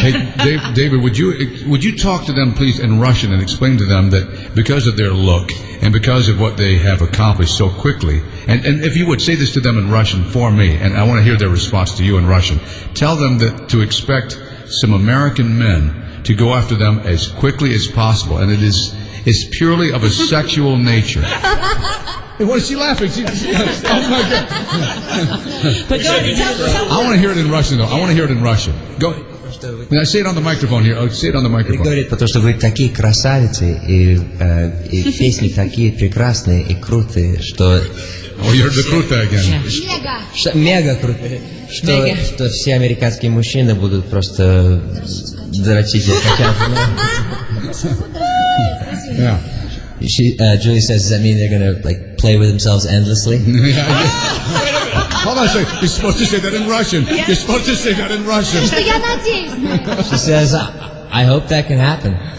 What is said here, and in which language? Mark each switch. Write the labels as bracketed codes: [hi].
[en] Hey, David, would you talk to them, please, in Russian and explain to them that because of their look and because of what they have accomplished so quickly, and if you would say this to them in Russian for me, and I want to hear their response to you in Russian, tell them that to expect some American men to go after them as quickly as possible, and it's purely of a sexual nature. Hey, what is she laughing? Oh my God! But go ahead, tell I want to hear it in Russian, though. I want to hear it in Russian. Go. Say it on the microphone here. Oh, say it on the microphone. [ru] Говорит, потому что вы такие красавицы, и песни такие прекрасные и крутые, что... [en] Oh, you heard the kruta again. [ru] Мега крутые. Что все американские мужчины будут просто дрочить и качать. [en] Yeah. Julie says, does that mean they're going to like play with themselves endlessly? Hold on a second. You're supposed to say that in Russian. You're supposed to say that in Russian. She says, I hope that can happen.